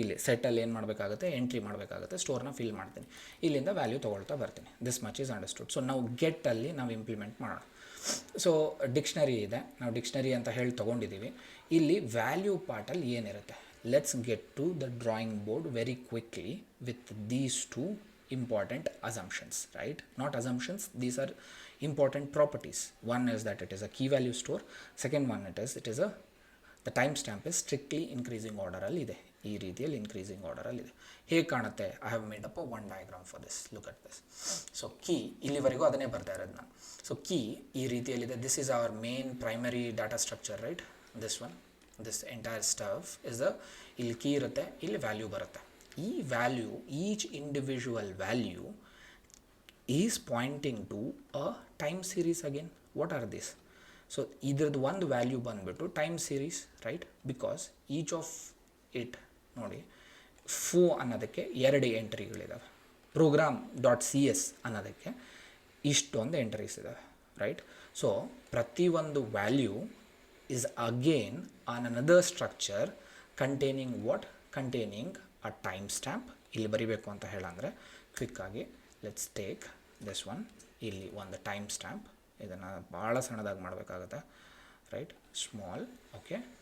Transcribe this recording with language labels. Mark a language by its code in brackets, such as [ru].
[kn] ಇಲ್ಲಿ ಸೆಟ್ಟಲ್ಲಿ ಏನು ಮಾಡಬೇಕಾಗುತ್ತೆ, ಎಂಟ್ರಿ ಮಾಡಬೇಕಾಗುತ್ತೆ, ಸ್ಟೋರ್ನ ಫಿಲ್ ಮಾಡ್ತೀನಿ, ಇಲ್ಲಿಂದ ವ್ಯಾಲ್ಯೂ ತೊಗೊಳ್ತಾ ಬರ್ತೀನಿ. [en] This much is understood. [kn] So ನಾವು ಗೆಟ್ಟಲ್ಲಿ ನಾವು ಇಂಪ್ಲಿಮೆಂಟ್ ಮಾಡೋಣ. ಸೊ ಡಿಕ್ಷನರಿ ಇದೆ, ನಾವು ಡಿಕ್ಷನರಿ ಅಂತ ಹೇಳಿ ತೊಗೊಂಡಿದ್ದೀವಿ. ಇಲ್ಲಿ ವ್ಯಾಲ್ಯೂ ಪಾರ್ಟಲ್ಲಿ ಏನಿರುತ್ತೆ, [en] Let's get to the drawing board very quickly with these two important assumptions, right? Not assumptions, these are important properties. One is that it is a key value store. Second one it is a the timestamp is strictly increasing order [kn] ಅಲ್ಲಿ ಇದೆ, ಈ ರೀತಿಯಲ್ಲಿ [en] increasing order ಅಲ್ಲಿ ಇದೆ. [kn] ಹೇಗೆ ಕಾಣುತ್ತೆ, [en] I have made up a one diagram for this. Look at this. [kn] So key ಇಲ್ಲಿವರೆಗೂ ಅದನ್ನೇ ಬರ್ತಾ ಇರೋದು ನಾನು. So key ಈ ರೀತಿಯಲ್ಲಿದೆ. [en] This is our main primary data structure, right? This one, this entire stuff is the [kn] ಇಲ್ಲಿ key ಇರುತ್ತೆ, ಇಲ್ಲಿ ವ್ಯಾಲ್ಯೂ ಬರುತ್ತೆ. [en] ಈ value, each individual value is pointing to a time series again. What are this? [kn] So ಇದ್ರದ್ದು ಒಂದು value ಬಂದುಬಿಟ್ಟು time series, right? [en] because each of it [kn] ನೋಡಿ, ಫೋ ಅನ್ನೋದಕ್ಕೆ 2 ಎಂಟ್ರಿಗಳಿದ್ದಾವೆ, program.cs ಅನ್ನೋದಕ್ಕೆ ಇಷ್ಟೊಂದು ಎಂಟ್ರೀಸ್ ಇದ್ದಾವೆ, ರೈಟ್? [en] So ಪ್ರತಿಯೊಂದು value is again on another structure containing what? Containing a timestamp. [kn] ಇಲ್ಲಿ ಬರಿಬೇಕು ಅಂತ ಹೇಳಂದರೆ ಕ್ವಿಕ್ಕಾಗಿ [en] Let's take this one. [kn] ಇಲ್ಲಿ ಒಂದು ಟೈಮ್ ಸ್ಟ್ಯಾಂಪ್, ಇದನ್ನು ಭಾಳ ಸಣ್ಣದಾಗಿ ಮಾಡಬೇಕಾಗುತ್ತೆ, ರೈಟ್? Small, okay.